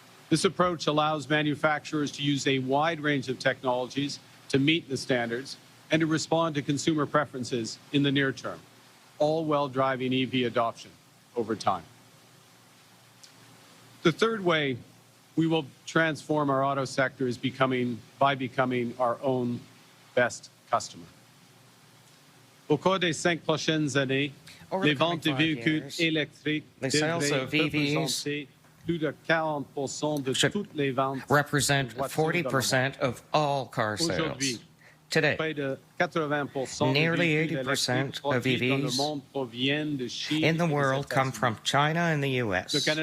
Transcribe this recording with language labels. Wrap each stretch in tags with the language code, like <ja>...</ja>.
<en>This approach allows manufacturers to use a wide range of technologies to meet the standards and to respond to consumer preferences in the near term, all while driving EV adoption over time. The third way we will transform our auto sector is by becoming our own best customer.</en> <fr>Au cours des 5 prochaines années, les ventes de véhicules électriques devraient représenter plus de 40% de toutes les ventes.</fr> <en>Represent 40% of all car sales. Today, nearly 80% of EVs in the world come from China and the US.</en>